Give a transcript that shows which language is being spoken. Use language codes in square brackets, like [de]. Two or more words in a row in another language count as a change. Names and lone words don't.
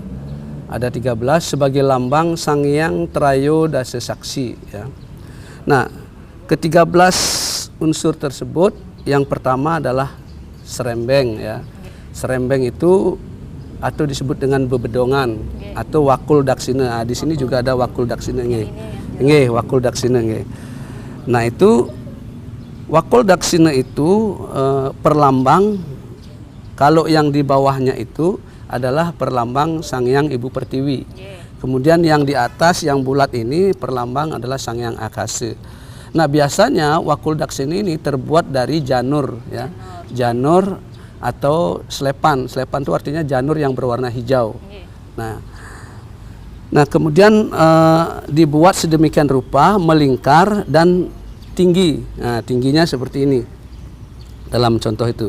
[id] Ada 13 sebagai lambang Sang Hyang Trayo Dasa Saksi, ya. Nah, ke-13 unsur tersebut yang pertama adalah serembeng, ya. Serembeng itu atau disebut dengan bebedongan atau wakul daksina. Nah, di sini juga ada wakul daksina, wakul daksina. Nah, itu wakul daksina itu perlambang, kalau yang di bawahnya itu adalah perlambang Sang Hyang Ibu Pertiwi. Kemudian yang di atas yang bulat ini perlambang adalah Sang Hyang Akase. Nah, biasanya wakul daksina ini terbuat dari janur, ya. Janur atau slepan. Slepan itu artinya janur yang berwarna hijau. Nah, kemudian dibuat sedemikian rupa, melingkar dan tinggi. Nah, tingginya seperti ini dalam contoh itu.